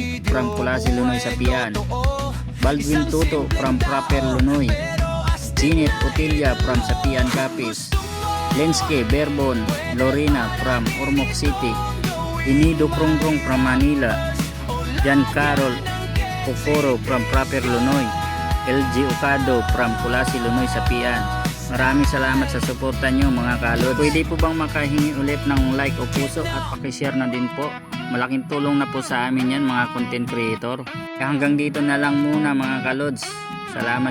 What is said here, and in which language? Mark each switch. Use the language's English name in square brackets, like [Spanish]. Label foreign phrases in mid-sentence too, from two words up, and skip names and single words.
[English] from Kulasi, Lunoy, Sapian, Baldwin Tuto from Proper, Lunoy, Jeanette Otilia from Sapian, Capiz, Lenske Berbon Lorena from Ormoc City, Inido Krongkrong from Manila, Jan Carol Okoro from Proper, Lunoy, LG Ocado from Kulasi, Lunoy, Sapian. [Filipino] Maraming salamat sa suporta nyo mga kalod. Pwede po bang makahingi ulit ng like o puso at pakishare na din po? Malaking tulong na po sa amin yan mga [English] content creator. [Filipino] Kaya hanggang dito na lang muna mga kalods.